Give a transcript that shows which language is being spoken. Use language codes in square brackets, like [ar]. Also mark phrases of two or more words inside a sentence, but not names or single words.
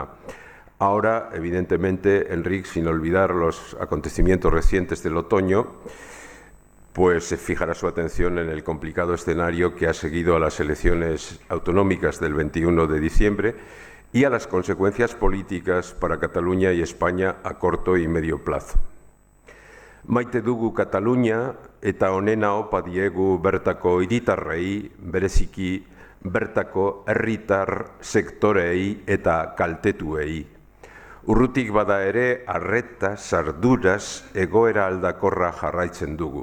[es] Ahora, evidentemente, Enric, sin olvidar los acontecimientos recientes del otoño, pues se fijará su atención en el complicado escenario que ha seguido a las elecciones autonómicas del 21 de diciembre y a las consecuencias políticas para Cataluña y España a corto y medio plazo. [eu] Maite dugu Katalunia eta honena opa diegu bertako hiritarrei, bereziki bertako herritar sektoreei eta kaltetuei. Urrutik bada ere arreta, sarduraz, egoera aldakorra jarraitzen dugu.